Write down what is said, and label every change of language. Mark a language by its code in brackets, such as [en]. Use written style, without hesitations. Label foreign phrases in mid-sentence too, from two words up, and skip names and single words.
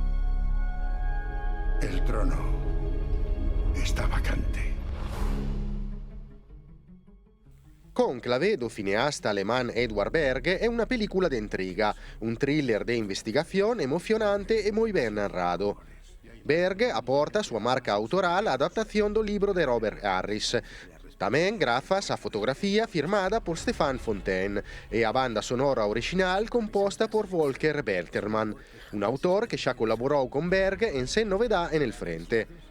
[es] El trono está vacante. [gl] Conclave, do cineasta alemán Edward Berg, è [es] una película [gl] de intriga, un thriller de investigación emocionante e [es] muy bien [gl] narrado. Berg aporta súa marca autoral a adaptación do libro de Robert Harris. Tamén grazas a fotografía firmada por Stéphane Fontaine e a banda sonora original composta por Volker Belterman, un autor que xa colaborou con Berg en Sen Novedad en el Frente.